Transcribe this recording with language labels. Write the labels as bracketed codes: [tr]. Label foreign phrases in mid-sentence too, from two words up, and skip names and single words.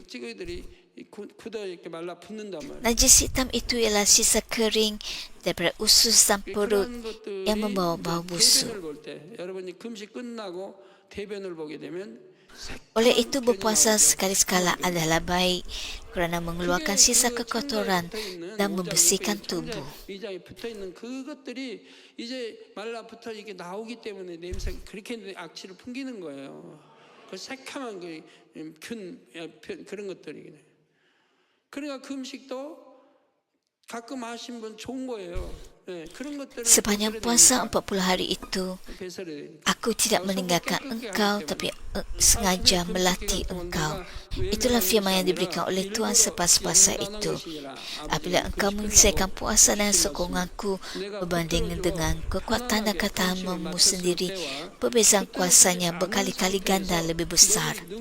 [ms] Najis hitam itu ialah sisa kering daripada usus dan perut yang membawa bau busuk. Oleh itu, berpuasa sekali-sekala adalah baik kerana mengeluarkan sisa kekotoran dan membersihkan tubuh. [ko] 그러니까 그 음식도 가끔 하신 분 좋은 거예요. [ms] Sepanjang puasa 40 hari itu, aku tidak meninggalkan engkau, tapi sengaja melatih engkau. Itulah firman yang diberikan oleh Tuhan selepas puasa itu. Apabila engkau menyelesaikan puasa dengan sokonganku berbanding dengan kekuatan dan ketahamanmu sendiri, perbezaan kuasanya berkali-kali ganda lebih besar.